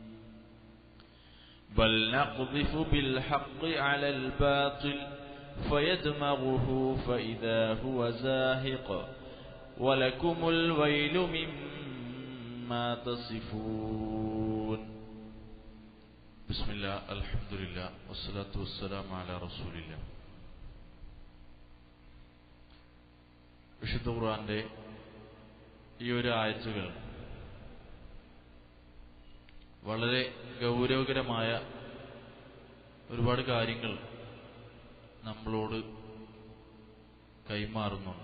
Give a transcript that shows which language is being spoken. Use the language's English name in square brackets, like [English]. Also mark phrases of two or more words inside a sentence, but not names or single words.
[Arabic] بل نقذف بالحق على الباطل فيدمغه فإذا هو زاهق ولكم الويل مما تصفون. بسم الله الحمد لله والصلاة والسلام على رسول الله. [Malayalam] വിശുദ്ധ ഖുർആന്റെ ഈ ഒരു ആയത്തുകൾ വളരെ ഗൗരവകരമായ ഒരുപാട് കാര്യങ്ങൾ നമ്മളോട് കൈമാറുന്നുണ്ട്.